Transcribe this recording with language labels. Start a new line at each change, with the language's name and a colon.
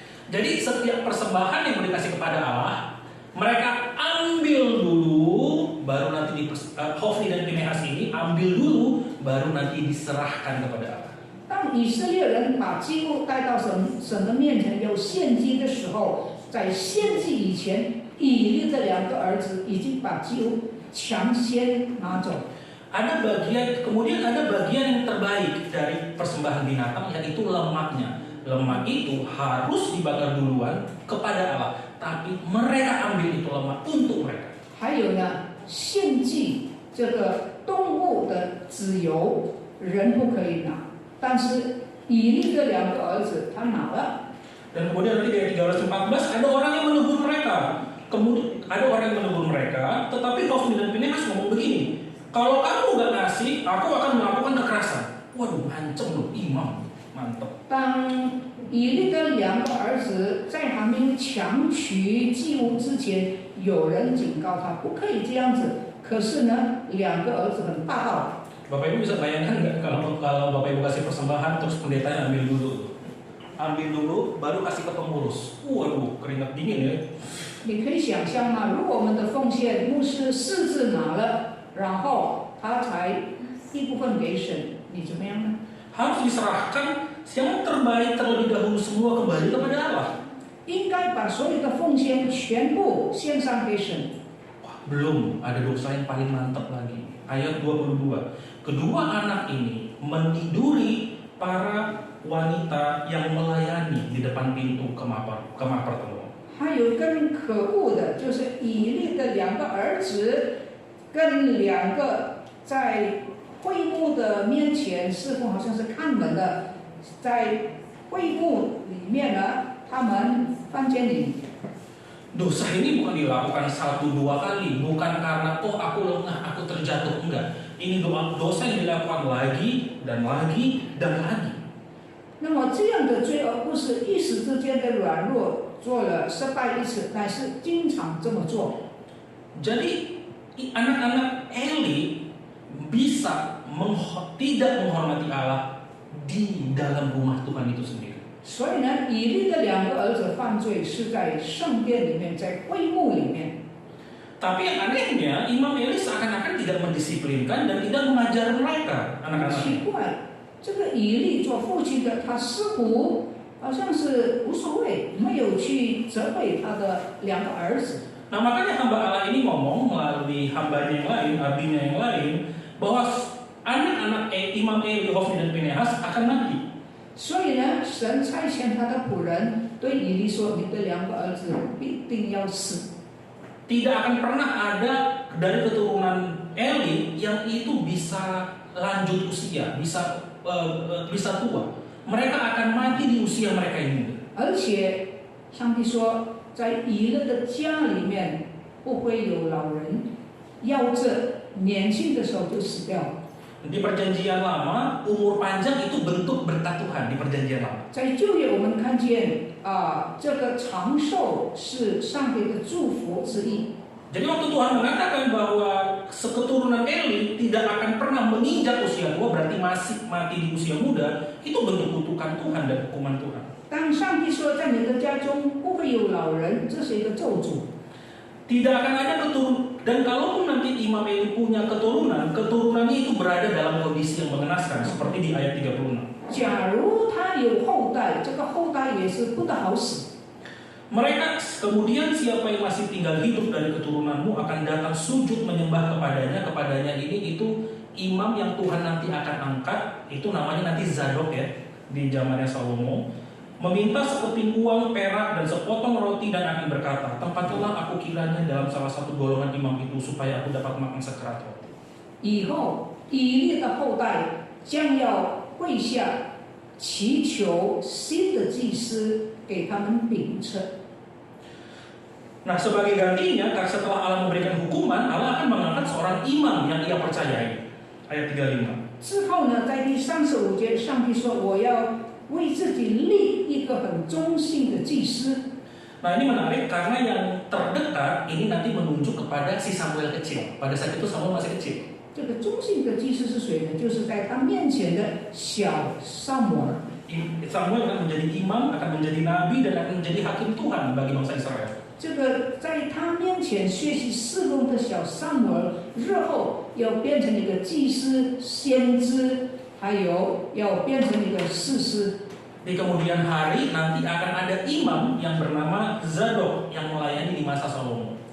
Indonesian: Jadi setiap persembahan yang dikasih kepada Allah, mereka ambil dulu, baru nanti Hofni dan Pinehas ini ambil dulu, baru nanti diserahkan kepada Allah.
Chinese: 当以色列人把祭物带到神的面前有献祭的时候，在献祭以前，以利的2个儿子已经把祭物抢先拿走。
Indonesian: Kemudian ada bagian yang terbaik dari persembahan binatang, yaitu lemaknya. Lemak itu harus dibakar duluan kepada Allah, tapi mereka ambil itu lemak untuk mereka.
Chinese: 还有呢，献祭这个动物的脂油，人不可以拿，但是以利的2个儿子他拿了。
Indonesian: Dan kemudian nanti dari 13-14 ada orang yang menegur mereka. Kemudian ada orang yang menegur mereka, tetapi Hofni dan Pinehas ngomong begini, kalau kamu nggak ngasih, aku akan melakukan kekerasan. Waduh, ancam loh, imam, mantep.
Chinese: 当以利的2个儿子在还没有抢取祭物之前，有人警告他不可以这样子，可是呢，2个儿子很霸道。
Indonesian: Bapak Ibu bisa bayangkan nggak kalau Bapak Ibu kasih persembahan terus pendetanya ambil dulu, baru kasih ke pengurus. Waduh, keringat dingin ya.
Chinese: 你可以想象吗？如果我们的奉献，牧师4字拿了，然后他才一部分给神，你怎么样呢？
Indonesian: Harus diserahkan yang terbaik terlebih dahulu semua kembali kepada Allah.
Chinese: 应该把所有的奉献全部献上给神。
Indonesian: Wah, belum ada dosa yang paling mantap lagi. Ayat 22. Kedua anak ini meniduri para wanita yang melayani di depan pintu kemah pertemuan.
Chinese: 还有更可恶的，就是以利的2个儿子，跟2个在会幕的面前侍奉，好像是看门的，在会幕里面呢，他们犯奸淫。
Indonesian: Dosa ini bukan dilakukan 1-2 kali, bukan karena aku lengah, aku terjatuh, enggak. Ini dosa yang dilakukan lagi dan lagi dan lagi.
Chinese: 那么这样的罪恶不是一时之间的软弱做了失败一次，乃是经常这么做。
Indonesian: Jadi anak-anak Eli bisa tidak menghormati Allah di dalam rumah Tuhan itu sendiri.
Chinese: 所以呢，以利的2个儿子犯罪是在圣殿里面，在会幕里面。
Indonesian: Tapi yang anehnya, Imam Eli seakan-akan tidak mendisiplinkan dan tidak mengajar mereka,
Chinese: 奇怪，这个以利做父亲的，他似乎好像是无所谓，没有去责备他的2个儿子。
Indonesian: Nah makanya hamba Allah ini ngomong melalui hambanya yang lain, abinya yang lain, bahwa anak-anak Imam Eli, Hofni dan Pinehas akan mati.
Chinese: 所以呢，神差遣他的仆人对以利说：“你的2个儿子必定要死。”
Indonesian: Tidak akan pernah ada dari keturunan Eli yang itu bisa lanjut usia, bisa tua. Mereka akan mati di usia mereka yang muda.
Chinese: 而且，上帝说，在以利的家里面不会有老人，夭折，年轻的时候就死掉了。
Indonesian: Di perjanjian lama, umur panjang itu bentuk berkat Tuhan di perjanjian lama.
Chinese: 在旧约，我们看见这个长寿是上帝的祝福之一。
Indonesian: Jadi waktu Tuhan mengatakan bahwa keturunan Eli tidak akan pernah menginjak usia tua, berarti masih mati di usia muda, itu bentuk kutukan Tuhan dan hukuman Tuhan.
Chinese: 当上帝说在你的家中不会有老人，这是一个咒诅。
Indonesian: Tidak akan ada keturunan, dan kalaupun nanti Imam Eli punya keturunannya itu berada dalam kondisi yang mengenaskan, seperti di ayat 36.
Chinese: 假如他有后代，这个后代也是不得好死。
Indonesian: Mereka kemudian siapa yang masih tinggal hidup dari keturunanmu akan datang sujud menyembah kepadanya ini itu imam yang Tuhan nanti akan angkat, itu namanya nanti Zadok ya, di zamannya Salomo, meminta sekeping uang, perak dan sepotong roti dan akan berkata, tempatkanlah aku kiranya dalam salah satu golongan imam itu supaya aku dapat makan sekerat roti.
Chinese: 以后以利的后代将要跪下祈求新的祭司给他们饼吃。
Indonesian: Nah sebagai gantinya, setelah Allah memberikan hukuman, Allah akan mengangkat seorang imam yang ia percayai. Ayat 35.
Chinese: 之后呢，在第35节，上帝说：“我要为自己立一个很忠信的祭司。”
Indonesian: Nah ini menarik karena yang terdekat ini nanti menunjuk kepada si Samuel kecil. Pada saat itu Samuel masih kecil.
Chinese: 这个忠信的祭司是谁呢？就是在他面前的小撒母耳。
Indonesian: Samuel akan menjadi imam, akan menjadi nabi dan akan menjadi hakim Tuhan bagi bangsa Israel.
Chinese: 这个在他面前学习侍奉的小撒母耳，日后要变成一个祭司、先知，还有要变成一个士师。
Indonesian: Di kemudian hari nanti akan ada imam yang bernama Zadok yang melayani di masa Salomo.